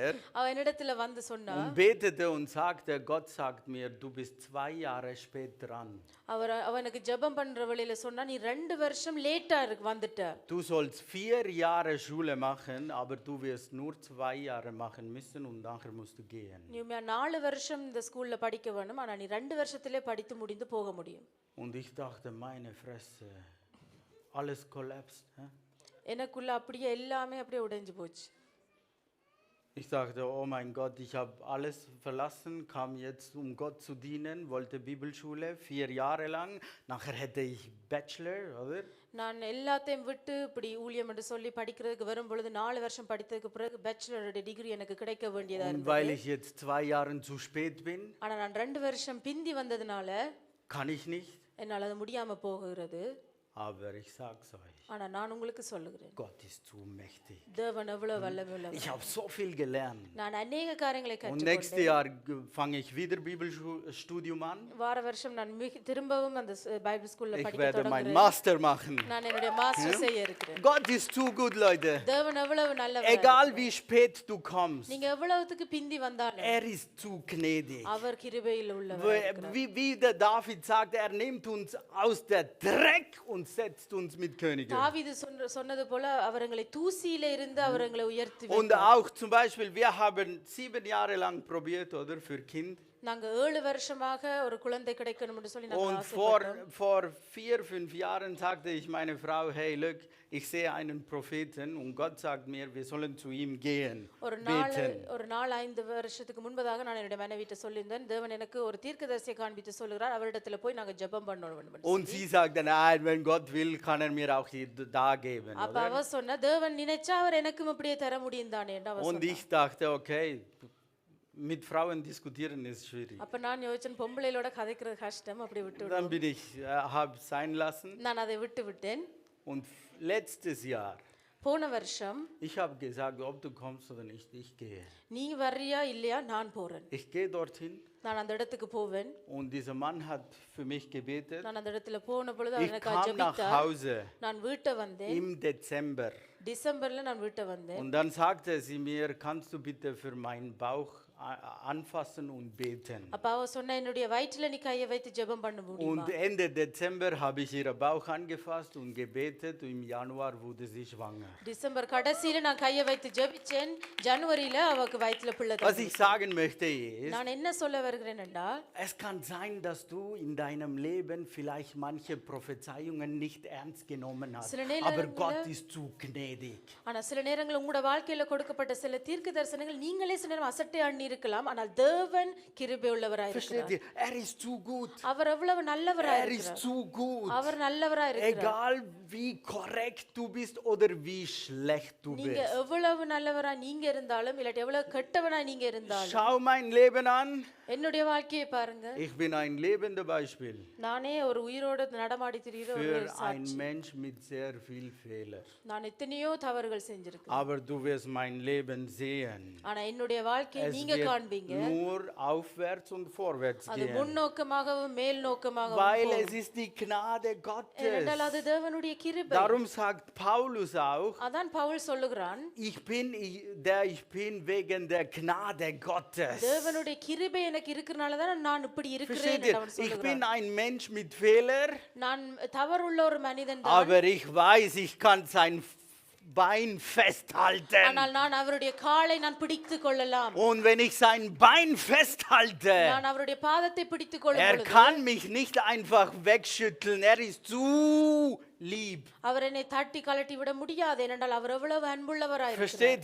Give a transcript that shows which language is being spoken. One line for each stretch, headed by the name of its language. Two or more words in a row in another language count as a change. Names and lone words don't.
Tamil: அவ என்னிடத்துல வந்து சொன்னா,
German: und betete und sagte, Gott sagt mir, du bist 2 Jahre spät dran.
Tamil: அவனுக்கு ஜெபம் பண்ற வழியில சொன்னா, நீ 2 வருஷம் லேட்டா வந்துட்ட.
German: Du sollst 4 Jahre Schule machen, aber du wirst nur 2 Jahre machen müssen und nachher musst du gehen.
Tamil: நீ 4 வருஷம் இந்த ஸ்கூல்ல படிக்க வேணும், ஆனா நீ 2 வருஷத்திலே படித்து முடிந்து போக முடியும்.
German: Und ich dachte, meine Fresse, alles kollapst. Hä?
Tamil: எனக்குள்ள அப்படியே எல்லாமே அப்படியே உடைஞ்சு போச்சு.
German: Ich dachte, oh mein Gott, ich habe alles verlassen, kam jetzt, um Gott zu dienen, wollte Bibelschule 4 Jahre lang. Nachher hätte ich Bachelor, oder?
Tamil: நான் எல்லாத்தையும் விட்டு இப்படி ஊழியம் என்று சொல்லி படிக்கிறதுக்கு வரும் பொழுது 4 வருஷம் படித்ததுக்கு பிறகு
English: bachelor's degree
Tamil: எனக்கு கிடைக்க வேண்டியதா
German: Und
Tamil: இருந்தது.
German: weil ich jetzt 2 Jahre zu spät bin,
Tamil: ஆனா நான் 2 வருஷம் பிந்தி வந்ததுனால
German: kann ich nicht.
Tamil: என்னால அது முடியாம போகிறது.
German: Aber ich sag's euch,
Tamil: ஆனா நான் உங்களுக்கு சொல்லுகிறேன்,
German: Gott ist zu mächtig.
Tamil: தேவன் எவ்வளவு வல்லமையுள்ளவர்.
German: Ich habe so viel gelernt.
Tamil: நான் அநேக காரியங்களை
German: Und nächstes
Tamil: கற்றுக்கொண்டேன்.
German: Jahr fange ich wieder Bibelstudium an.
Tamil: வார வருஷம் நான் திரும்பவும் அந்த
English: Bible school
German: Ich
Tamil: படிக்க
German: werde meinen
Tamil: தொடங்குறேன்.
German: Master machen.
Tamil: நான் என்னுடைய மாஸ்டர் செய்ய இருக்கிறேன்.
German: Gott ist zu gut, Leute.
Tamil: தேவன் எவ்வளவு நல்லவர்.
German: Egal wie spät du kommst,
Tamil: நீங்க எவ்வளவுக்கு பிந்தி வந்தாலும்
German: er ist zu gnädig.
Tamil: அவர் கிருபையில் உள்ளவர்.
German: Wie der David sagt, er nimmt uns aus der Dreck und setzt uns mit Königen.
Tamil: தாவீது சொன்னது போல அவர் எங்களை தூசியில இருந்து அவர் எங்களை உயர்த்தி
German: Und auch zum Beispiel, wir haben 7 Jahre lang probiert, oder, für Kind.
Tamil: நாங்க 7 வருஷமாக ஒரு குழந்தை கிடைக்கணும்னு சொல்லி நாங்க
German: Und
Tamil: ஆசைப்பட்டோம்.
German: vor 4, 5 Jahren sagte ich meine Frau,
English: hey, look,
German: ich sehe einen Propheten und Gott sagt mir, wir sollen zu ihm gehen,
Tamil: ஒரு
German: beten.
Tamil: 5 வருஷத்துக்கு முன்பதாக நான் என்னுடைய மனைவிட்ட சொல்லியிருந்தேன், தேவன் எனக்கு ஒரு தீர்க்கதரிசியை காண்பித்து சொல்லுகிறார், அவரிடத்துல போய் நாங்க ஜெபம் பண்ணணும்.
German: Und sie sagte, nein, wenn Gott will, kann er mir auch da geben.
Tamil: அப்ப
German: Oder?
Tamil: அவ சொன்னா, தேவன் நினைச்சா அவர் எனக்கும் அப்படியே தர முடியும் தானே என்று அவ
German: Und
Tamil: சொன்னா.
German: ich dachte, okay, mit Frauen diskutieren ist schwierig.
Tamil: அப்ப நான் யோசிச்சேன், பொம்பளைகளோட கதைக்கிறது கஷ்டம், அப்படி விட்டு
German: Dann
Tamil: விடுவோம்.
German: bin ich, habe sein lassen.
Tamil: நான் அதை விட்டு விட்டேன்.
German: Und letztes Jahr,
Tamil: போன வருஷம்
German: ich habe gesagt, ob du kommst oder nicht, ich gehe.
Tamil: நீ வர்றியா இல்லையா, நான் போறேன்.
German: Ich gehe dorthin
Tamil: நான் அந்த இடத்துக்கு போவேன்.
German: und dieser Mann hat für mich gebetet.
Tamil: நான் அந்த இடத்துல போன பொழுது அவர்
German: Ich
Tamil: எனக்கு
German: kam nach
Tamil: ஜெபித்தார்.
German: Hause
Tamil: நான் வீட்டை வந்தேன்.
German: im Dezember
Tamil: டிசம்பர்ல நான் வீட்டை வந்தேன்.
German: und dann sagte sie mir, kannst du bitte für meinen Bauch anfassen und beten.
Tamil: அப்ப அவ சொன்னா, என்னுடைய வயிற்றில நீ கையை வைத்து ஜெபம் பண்ண முடியுமா?
German: Und Ende Dezember habe ich ihren Bauch angefasst und gebetet und im Januar wurde sie schwanger.
Tamil: டிசம்பர் கடைசியில நான் கையை வைத்து ஜெபிச்சேன். ஜனவரியில அவக்கு வயிற்றில பிள்ளை
German: Was
Tamil: தந்தது.
German: ich sagen möchte ist,
Tamil: நான் என்ன சொல்ல வருகிறேன் என்றால்,
German: es kann sein, dass du in deinem Leben vielleicht manche Prophezeiungen nicht ernst genommen hast,
Tamil: சில
German: aber
Tamil: நேரங்கள்ல-
German: Gott ist zu gnädig.
Tamil: ஆனா சில நேரங்கள் உங்களோட வாழ்க்கையில கொடுக்கப்பட்ட சில தீர்க்க தரிசனங்கள் நீங்களே சில நேரம் அசட்டை அண்ணி இருக்கலாம், ஆனால் தேவன் கிருபை உள்ளவராய்
German: Versteht
Tamil: இருக்கிறார்.
German: ihr? Er ist zu gut.
Tamil: அவர் எவ்வளவு நல்லவராய்
German: Er ist
Tamil: இருக்கிறார்.
German: zu gut.
Tamil: அவர் நல்லவராய் இருக்கிறார்.
German: Egal wie korrekt du bist oder wie schlecht du
Tamil: நீங்க
German: bist.
Tamil: எவ்வளவு நல்லவராய் நீங்க இருந்தாலும் இல்லாட்டி எவ்வளவு கெட்டவனாய் நீங்க இருந்தாலும்,
German: Schau mein Leben an.
Tamil: என்னுடைய வாழ்க்கையை பாருங்க.
German: Ich bin ein lebendes Beispiel
Tamil: நானே ஒரு உயிரோடு நடமாடி திரிகிற ஒரு
German: für ein
Tamil: சாட்சி.
German: Mensch mit sehr viel Fehler.
Tamil: நான் எத்தனையோ தவறுகள் செஞ்சிருக்கேன்,
German: Aber du wirst mein Leben sehen.
Tamil: ஆனா என்னுடைய வாழ்க்கையை
German: Es
Tamil: நீங்க
German: wird
Tamil: காண்பீங்க.
German: nur aufwärts und vorwärts
Tamil: அது
German: gehen.
Tamil: முன்னோக்கமாகவும் மேல் நோக்கமாகவும்
German: Weil
Tamil: போகும்.
German: es ist die Gnade
Tamil: ஏனென்றால் அது
German: Gottes.
Tamil: தேவனுடைய கிருபை.
German: Darum sagt Paulus auch,
Tamil: அதான் பவுல் சொல்லுகிறான்,
German: ich bin wegen der Gnade Gottes.
Tamil: தேவனுடைய கிருபை எனக்கு இருக்கிறனால தான் நான் இப்படி இருக்கிறேன்
German: Versteht
Tamil: என்று
German: ihr?
Tamil: அவன்
German: Ich bin
Tamil: சொல்லுகிறான்.
German: ein Mensch mit Fehler,
Tamil: நான் தவறுள்ள ஒரு மனிதன் தான்,
German: aber ich weiß, ich kann sein Bein festhalten.
Tamil: ஆனால் நான் அவருடைய காலை நான் பிடித்துக் கொள்ளலாம்.
German: Und wenn ich sein Bein festhalte,
Tamil: நான் அவருடைய பாதத்தை பிடித்துக் கொள்ளும்
German: er
Tamil: பொழுது
German: kann mich nicht einfach wegschütteln. Er ist zu lieb.
Tamil: அவர் என்னை தட்டி கலட்டி விட முடியாது, ஏனென்றால் அவர் எவ்வளவு அன்புள்ளவராய்
German: Versteht